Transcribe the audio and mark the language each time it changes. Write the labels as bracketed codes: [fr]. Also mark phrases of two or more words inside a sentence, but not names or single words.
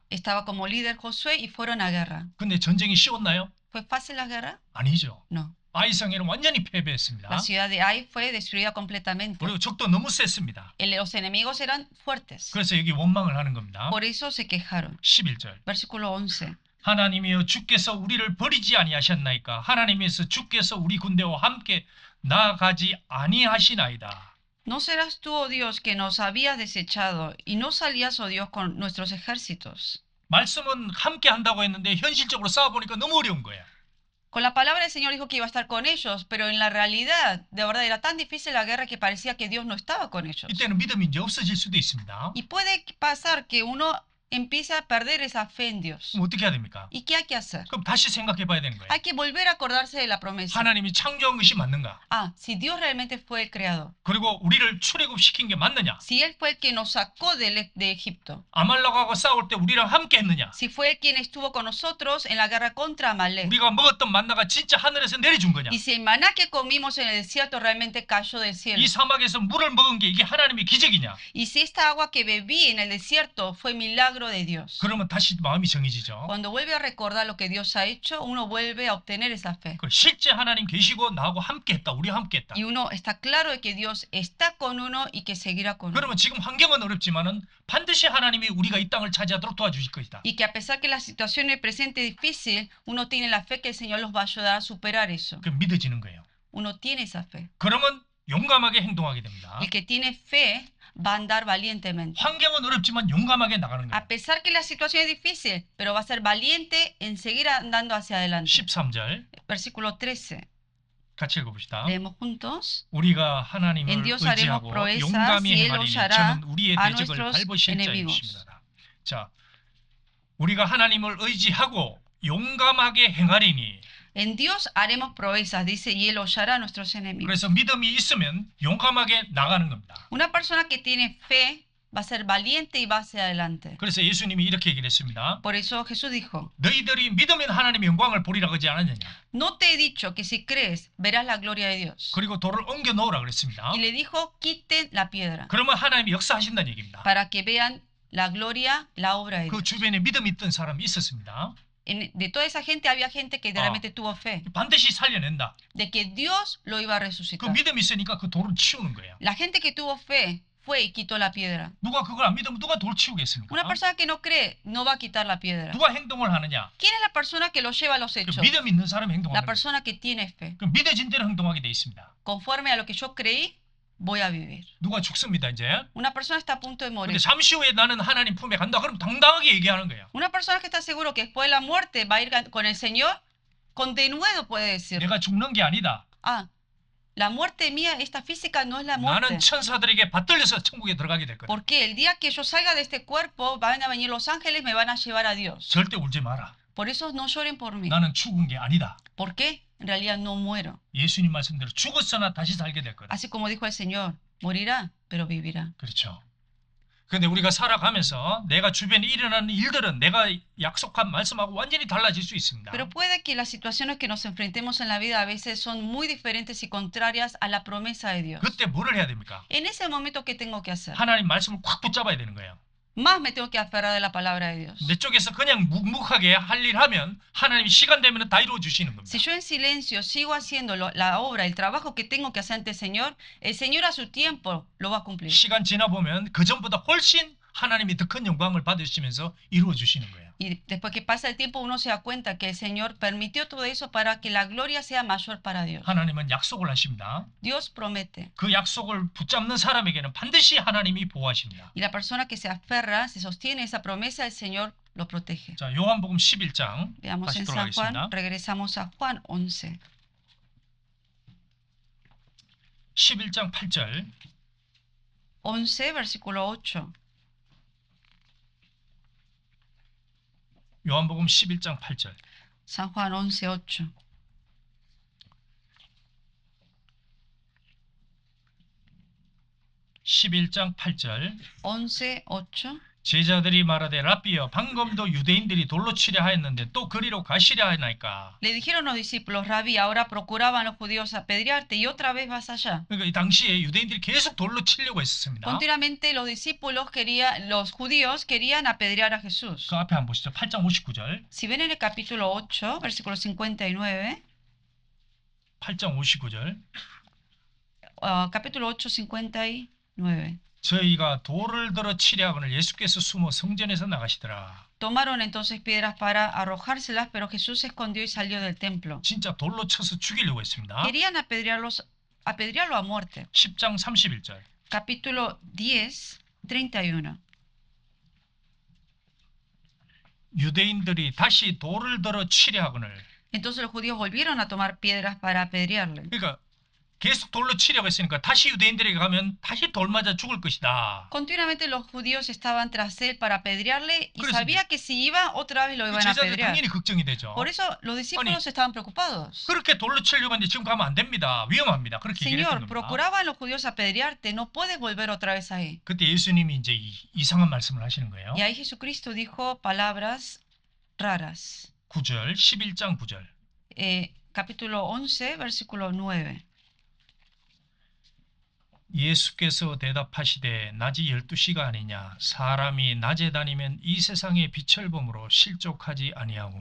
[es] Estaba como líder Josué y fueron a guerra. [ko] 근데 전쟁이 쉬웠나요? [es] ¿Fue fácil la guerra? [ko] 아니죠. [es] No. [ko] 아이성에는 완전히 패배했습니다. [es] La ciudad de Ai fue destruida completamente. [ko] 그리고 적도 너무 셌습니다. [es] Los enemigos eran fuertes. [ko] 그래서 여기 원망을 하는 겁니다. [es] Por eso se quejaron. [ko] 11절 [es] Versículo 11. [ko] 하나님이여 주께서 우리를 버리지 아니하셨나이까 하나님이서 주께서 우리 군대와 함께 나아가지 아니하시나이다. [es] ¿No serás tú, oh Dios, que nos habías desechado y no salías, oh Dios, con nuestros ejércitos? [ko] 말씀은 함께 한다고 했는데 현실적으로 싸워보니까 너무 어려운 거예요. [es] Con la palabra el Señor dijo que iba a estar con ellos, pero en la realidad, de verdad, era tan difícil la guerra que parecía que Dios no estaba con ellos. [ko] 이때는 믿음이 이제 없어질 수도 있습니다. [es] Y puede pasar que uno empiece a perder esa fe en Dios. [ko] 그럼 어떻게 해야 됩니까? [es] ¿Y qué hay que hacer? [ko] 그럼 다시 생각해 봐야 되는 거예요. [es] Hay que volver a acordarse de la promesa. [ko] 하나님이 창조한 것이 맞는가? [es] Ah, si Dios realmente fue el creador, [ko] 그리고 우리를 출애굽시킨 게 맞느냐? [es] si Él fue el que nos sacó de Egipto, [ko] 아말렉하고 싸울 때 우리랑 함께 했느냐? [es] si fue Él quien estuvo con nosotros en la guerra contra Amalek, [ko] 우리가 먹었던 만나가 진짜 하늘에서 내려준 거냐? [es] y si el maná que comimos en el desierto realmente cayó del cielo, [ko] 이 사막에서 물을 먹은 게 이게 하나님의 기적이냐? [es] y si esta agua que bebí en el desierto fue milagro de Dios. [ko] 그러면 다시 마음이 정해지죠. [es] Cuando vuelve a recordar lo que Dios ha hecho, uno vuelve a obtener esa fe. [ko] 그 실제 하나님 계시고 나하고 함께했다. 우리와 함께했다. [es] Y uno está claro de que Dios está con uno y que seguirá con uno. [ko] 그러면 지금 환경은 어렵지만은 반드시 하나님이 우리가 이 땅을 차지하도록 도와주실 것이다. [es] Y que a pesar que la situación en el presente es difícil, uno tiene la fe que el Señor los va a ayudar a superar eso. [ko] 그 믿어지는 거예요. [es] Uno tiene esa fe. [ko] 그러면 용감하게 행동하게 됩니다. [es] El que tiene fe va a andar valientemente. [ko] 환경은 어렵지만 용감하게 나가는 거예요. [es] A pesar que la situación es difícil, pero va a ser valiente en seguir andando hacia adelante. [ko] 13절 [es] Versículo 13. [ko] 같이 읽어봅시다. [es] Leemos juntos. [ko] 우리가 하나님을 [es] En Dios haremos [ko] 의지하고 [es] proezas [ko] 용감히 [es] y Él [ko] 행하리니 [es] hollará [ko] 저는 우리의 [es] a [ko] 대적을 [es] nuestros [ko] 밟으실 [es] enemigos. [ko] 자이십니다. 자, 우리가 하나님을 의지하고 용감하게 행하리니. [es] En Dios haremos proezas, dice, y Él hollará a nuestros enemigos. [ko] 그래서 믿음이 있으면 용감하게 나가는 겁니다. [es] Una persona que tiene fe va a ser valiente y va hacia adelante. [ko] 그래서 예수님이 이렇게 얘기를 했습니다. [es] Por eso Jesús dijo, [ko] 너희들이 믿으면 하나님의 영광을 보리라 그러지 않았느냐. [es] no te he dicho que si crees verás la gloria de Dios. [ko] 그리고 돌을 옮겨 놓으라 그랬습니다. [es] Y le dijo, quiten la piedra [ko] 그러면 하나님이 역사하신다는 얘기입니다. [es] para que vean la gloria, la obra de [ko] 그 [es] Dios. [ko] 주변에 믿음이 있던 사람이 있었습니다. [es] De toda esa gente había gente que realmente tuvo fe, [ko] 반드시 살려낸다. [es] de que Dios lo iba a [ko] 그 [es] resucitar. [ko] 믿음이 있으니까 그 돌을 치우는 거예요. [es] La gente que tuvo fe fue y quitó la piedra. [ko] 누가 그걸 안 믿으면 누가 돌 치우겠습니까? [es] Una persona que no cree no va a quitar la piedra. [ko] 누가 행동을 하느냐? [es] ¿Quién es la persona que lo lleva a los [ko] 그 [es] hechos? [ko] 믿음 있는 사람이 행동하는 [es] La [ko] 거예요. [es] persona que tiene fe. [ko] 그 믿어진 대로 행동하게 돼 있습니다. [es] Conforme a lo que yo creí, voy a vivir. [ko] 누가 죽습니다 이제. [es] Una persona está a punto de [ko] 근데 [es] morir. [ko] 잠시 후에 나는 하나님 품에 간다. 그럼 당당하게 얘기하는 거예요. [es] Una persona que está seguro que después de la muerte va a ir con el Señor, con denuedo puede decir, [ko] 내가 죽는 게 아니다. [es] ah, la muerte mía, esta física no es la [ko] 나는 [es] muerte. [ko] 천사들에게 받들려서 천국에 들어가게 될 거다. [es] Porque el día que yo salga de este cuerpo, van a venir los ángeles, me van a llevar a Dios. [ko] 절대 울지 마라. [es] Por eso no lloren por mí. [ko] 나는 죽은 게 아니다. [es] ¿Por qué? En realidad no muero. [ko] 예수님 말씀대로 죽었으나 다시 살게 될 거다. [es] Así como dijo el Señor, morirá, pero vivirá. [ko] 그렇죠. 근데 우리가 살아가면서 내가 주변에 일어나는 일들은 내가 약속한 말씀하고 완전히 달라질 수 있습니다. [es] Pero puede que las situaciones que nos enfrentemos en la vida a veces son muy diferentes y contrarias a la promesa de Dios. [ko] 그때 뭐를 해야 됩니까? [es] En ese momento, ¿qué tengo que hacer? [ko] 하나님 말씀을 꽉 붙잡아야 되는 거예요. [es] Más me tengo que aferrar de la palabra de Dios. [ko] 내 쪽에서 그냥 묵묵하게 할 일 하면 하나님이 시간 되면 다 이루어 주시는 겁니다. [es] Si yo en silencio sigo haciendo la obra, el trabajo que tengo que hacer ante el Señor a su tiempo lo va a cumplir. [ko] 시간 지나 보면 그 전보다 훨씬 하나님이 더 큰 영광을 받으시면서 이루어 주시는 거예요. [es] Y después que pasa el tiempo uno se da cuenta que el Señor permitió todo eso para que la gloria sea mayor para Dios. [ko] 하나님은 약속을 하십니다. [es] Dios promete. [ko] 그 약속을 붙잡는 사람에게는 반드시 하나님이 보호하십니다. [es] Y la persona que se aferra, se sostiene esa promesa, el Señor lo protege. [ko] 자, 요한복음 11장 [es] Veamos [ko] 다시 [es] en San Juan, [ko] 돌아가겠습니다. [es] regresamos a Juan 11. [ko] 11장 8절 [es] 11, versículo 8. [ko] 요한복음 11장 8절 [es] San Juan 11, 8. [ko] (11장 8절) [es] 11, 8. [ko] 제자들이 말하되 라비여 방금도 유대인들이 돌로 치려 하였는데 또 그리로 가시려 하나이까. [es] Le dijeron los discípulos, Rabí, ahora procuraban los judíos apedrearte y otra vez vas allá. [ko] 그러니까 이 당시에 유대인들이 계속 돌로 치려고 했었습니다. [es] Continuamente los discípulos los judíos querían apedrear a Jesús. [ko] 그 앞에 한번 보시죠. 8장 59절. [es] Si ven en el capítulo 8, versículo 59, [ko] 8장 59절. [es] capítulo 8, 59. [ko] 저희가 돌을 들어 치려 하거늘 예수께서 숨어 성전에서 나가시더라. [es] Tomaron entonces piedras para arrojárselas, pero Jesús se escondió y salió del templo. [ko] 진짜 돌로 쳐서 죽이려고 했습니다. [es] Querían apedrearlo a muerte. [ko] 10장 31절. [es] Capítulo 10, 31. [ko] 유대인들이 다시 돌을 들어 치려 하거늘. [es] Entonces los judíos volvieron a tomar piedras para apedrearle. [ko] 그러니까 계속 돌로 치려고 했으니까 다시 유대인들에게 가면 다시 돌 맞아 죽을 것이다. [es] Continuamente los judíos estaban tras él para apedrearle y [ko] 그래서 [es] sabía que si iba otra vez lo iban a [ko] 제자들 [es] apedrear. [ko] 당연히 걱정이 되죠. [es] Por eso los discípulos estaban preocupados. [ko] 그렇게 돌로 치려고 했는데 지금 가면 안 됩니다. 위험합니다. 그렇게 얘기했던 [es] Señor, [ko] 겁니다. [es] procuraban los judíos apedrearte, no puedes volver otra vez ahí. [ko] 그때 예수님이 이제 이상한 말씀을 하시는 거예요. [es] Y ahí Jesucristo dijo palabras raras. [ko] 9절, 11장 9절. [es] Capítulo 11, versículo 9. [ko] 예수께서 대답하시되 낮이 12시가 아니냐 사람이 낮에 다니면 이 세상의 빛을 범으로 실족하지 아니하고.